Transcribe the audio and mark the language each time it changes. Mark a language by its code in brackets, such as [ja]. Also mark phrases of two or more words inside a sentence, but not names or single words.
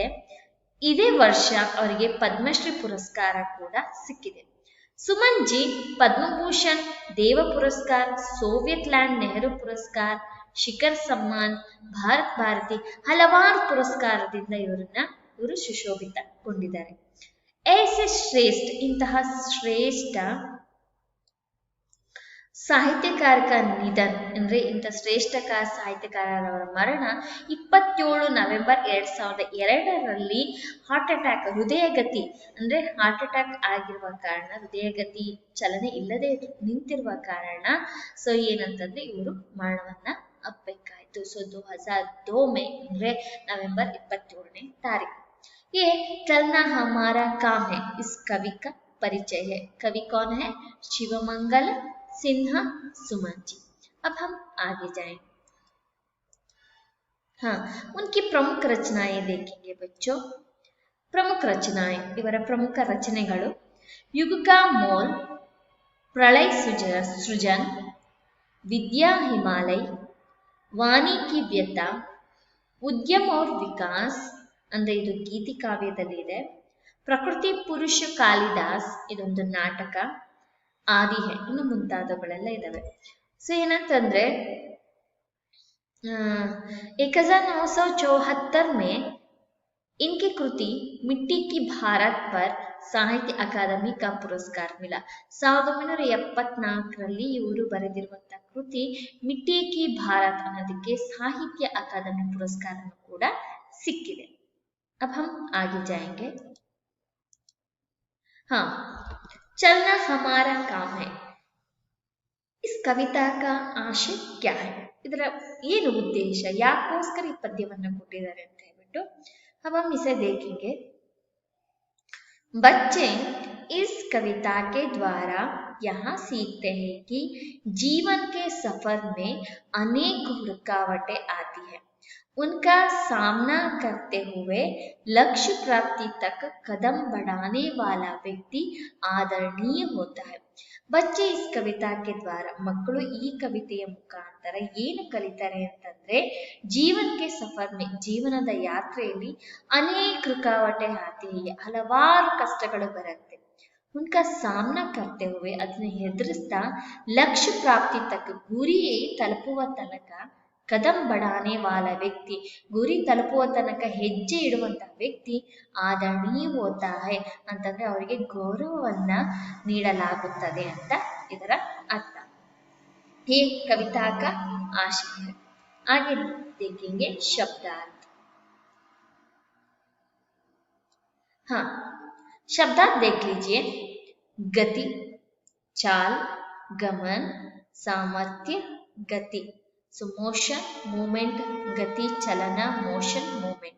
[kn] ಇದೇ ವರ್ಷ ಅವರಿಗೆ ಪದ್ಮಶ್ರೀ ಪುರಸ್ಕಾರ ಕೂಡ ಸಿಕ್ಕಿದೆ। ಸುಮನ್ ಜಿ ಪದ್ಮಭೂಷಣ್, ದೇವ ಪುರಸ್ಕಾರ, ಸೋವಿಯತ್ ಲ್ಯಾಂಡ್ ನೆಹರು ಪುರಸ್ಕಾರ, ಶಿಖರ್ ಸಮ್ಮಾನ್, ಭಾರತ್ ಭಾರತಿ ಹಲವಾರು ಪುರಸ್ಕಾರದಿಂದ ಇವರು ಸುಶೋಭಿತಗೊಂಡಿದ್ದಾರೆ। [hi] ऐसे श्रेष्ठ [kn] ಇಂತಹ ಶ್ರೇಷ್ಠ ಸಾಹಿತ್ಯಕಾರ ನಿಧನ ಅಂದ್ರೆ ಇಂಥ ಶ್ರೇಷ್ಠ ಸಾಹಿತ್ಯಕಾರರ ಮರಣ 27 ನವೆಂಬರ್ 2002ರಲ್ಲಿ [en] heart attack, [kn] ಹೃದಯಗತಿ ಅಂದ್ರೆ [en] heart attack [kn] ಆಗಿರುವ ಕಾರಣ, ಹೃದಯಗತಿ ಚಲನೆ ಇಲ್ಲದೆ ನಿಂತಿರುವ ಕಾರಣ ಏನಂತಂದ್ರೆ ಇವರು ಮರಣವನ್ನ ಅಪ್ಪಬೇಕಾಯ್ತು। 2002 में ಅಂದ್ರೆ ನವೆಂಬರ್ 27ನೇ ತಾರೀಕು। [hi] ये चलना हमारा काम है इस कवि का परिचय है। कवि कौन है? शिवमंगल सिन्हा सुमन जी। अब हम आगे जाएं। हाँ, उनकी प्रमुख रचनाएं देखेंगे बच्चों। प्रमुख रचनाएं, [kn] ಇವರ ಪ್ರಮುಖ ರಚನೆಗಳು युग का मोल, प्रलय सृजन, विद्या हिमालय, वाणी की व्यथा, उद्यम और विकास ಅಂದ್ರೆ ಇದು ಗೀತಿ ಕಾವ್ಯದಲ್ಲಿದೆ। ಪ್ರಕೃತಿ ಪುರುಷ ಕಾಳಿದಾಸ್ ಇದೊಂದು ನಾಟಕ, ಆದಿ है, ಇನ್ನು ಮುಂತಾದವುಗಳೆಲ್ಲ ಇದಾವೆ। ಏನಂತಂದ್ರೆ [hi] 1974 में इनकी कृति मिट्टी की भारत पर साहित्य अकादमी का पुरस्कार मिला। [kn] 1974ರಲ್ಲಿ ಇವರು ಬರೆದಿರುವಂತಹ ಕೃತಿ ಮಿಟ್ಟಿ ಕಿ ಭಾರತ್ ಅನ್ನೋದಕ್ಕೆ ಸಾಹಿತ್ಯ ಅಕಾದಮಿ ಪುರಸ್ಕಾರ ಕೂಡ ಸಿಕ್ಕಿದೆ। [hi] अब हम आगे जाएंगे। हाँ, चलना हमारा काम है इस कविता का आशय क्या है? [kn] ಇದರ ಏನು ಉದ್ದೇಶ, ಯಾಕೋಸ್ಕರ ಈ ಪದ್ಯವನ್ನ ಕೊಟ್ಟಿದ್ದಾರೆ ಅಂತ ಹೇಳ್ಬಿಟ್ಟು [hi] अब हम इसे देखेंगे। बच्चे इस कविता के द्वारा यहाँ सीखते हैं कि जीवन के सफर में अनेक रुकावटें आती है, उनका सामना करते हुए लक्ष्य प्राप्ति तक कदम बढ़ाने वाला व्यक्ति आदरणीय होता है। बच्चे इस कविता के द्वारा, [kn] ಮಕ್ಕಳು ಈ ಕವಿತೆಯ ಮುಖಾಂತರ ಏನು ಕಲಿತಾರೆ ಅಂತಂದ್ರೆ, ಜೀವನಕ್ಕೆ [hi] सफर में, [kn] ಜೀವನದ ಯಾತ್ರೆಯಲ್ಲಿ [hi] अनेक रुकावटें आती, [kn] ಹಲವಾರು ಕಷ್ಟಗಳು ಬರುತ್ತೆ, [hi] उनका सामना करते हुए, [kn] ಅದನ್ನ ಎದುರಿಸ್ತಾ [hi] लक्ष्य प्राप्ति तक, [kn] ಗುರಿ ತಲುಪುವ ತನಕ, [hi] कदम बढ़ाने वाला व्यक्ति, [kn] ಗುರಿ ತಲುಪುವ ತನಕ ಹೆಜ್ಜೆ ಇಡುವಂತ ವ್ಯಕ್ತಿ [hi] आदरणीय होता है [kn] ಅಂತಂದ್ರೆ ಅವರಿಗೆ ಗೌರವವನ್ನ ನೀಡಲಾಗುತ್ತದೆ ಅಂತ ಇದರ ಅರ್ಥ। [hi] ये कविता का आशय है। आगे देखेंगे शब्दार्थ। हाँ, शब्दार्थ देख लीजिए। गति, चाल, गमन, सामर्थ्य, गति, [en] so motion, movement, [hi] गति, चलना, [en] motion, movement.